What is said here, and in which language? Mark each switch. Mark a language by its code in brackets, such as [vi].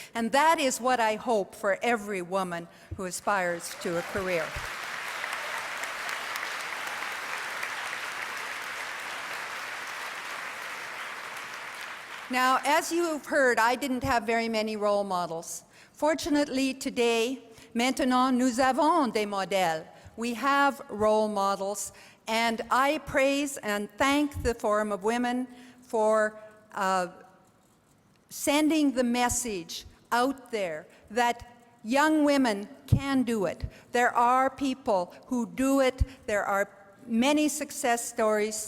[en] And that is what I hope for every woman who aspires to a career. Now, as you've heard, I didn't have very many role models. Fortunately, today, [fr] maintenant, nous avons des modèles. [en] We have role models, and I praise and thank the Forum of Women for sending the message out there that young women can do it. There are people who do it. There are many success stories.